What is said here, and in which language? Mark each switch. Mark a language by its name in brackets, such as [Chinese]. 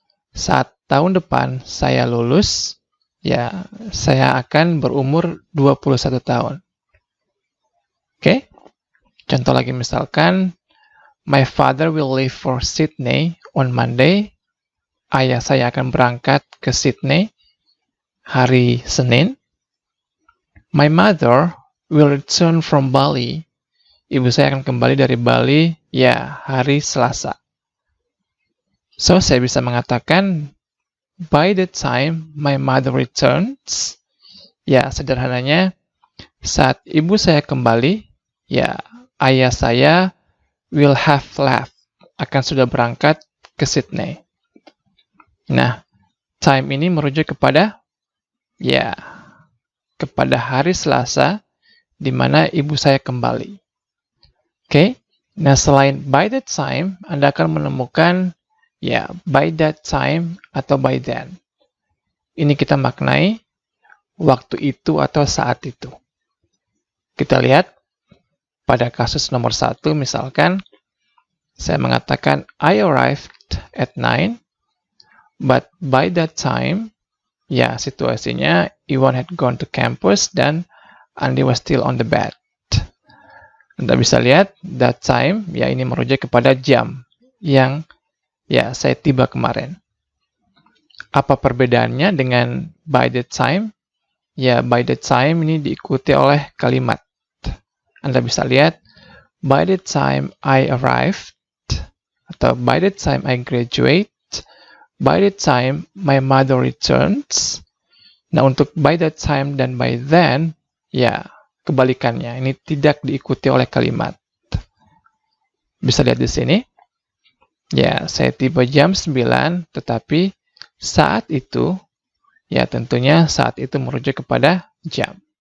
[Indonesian] Saat tahun depan saya lulus, ya, saya akan berumur 21 tahun. Oke? Contoh lagi misalkan, [English] my father will leave for Sydney on Monday. [Indonesian] Ayah saya akan berangkat ke Sydney hari Senin. [English] My mother will return from Bali. [Indonesian] Ibu saya akan kembali dari Bali, ya, hari Selasa. So, saya bisa mengatakan, [English] by the time my mother returns, [Indonesian] ya, sederhananya, saat ibu saya kembali, ya, ayah saya [English] will have left, [Indonesian] akan sudah berangkat ke Sydney. Nah, time ini merujuk kepada, ya, kepada hari Selasa, di mana ibu saya kembali. Oke? Nah, selain by that time, Anda akan menemukan, ya, by that time atau by then. Ini kita maknai waktu itu atau saat itu. Kita lihat pada kasus nomor 1, misalkan saya mengatakan [English] I arrived at 9, but by that time, [Indonesian] ya, situasinya [English] Iwan had gone to campus dan Andy was still on the bed. [Indonesian] Anda bisa lihat that time, ya, ini merujuk kepada jam yang, ya, saya tiba kemarin. Apa perbedaannya dengan by the time? Ya, by the time ini diikuti oleh kalimat. Anda bisa lihat, [English] by the time I arrived, atau by the time I graduate, by the time my mother returns. [Indonesian] Nah, untuk by the time dan by then, ya, kebalikannya. Ini tidak diikuti oleh kalimat. Bisa lihat di sini. Ya, saya tiba jam 9, tetapi saat itu, ya tentunya saat itu merujuk kepada jam.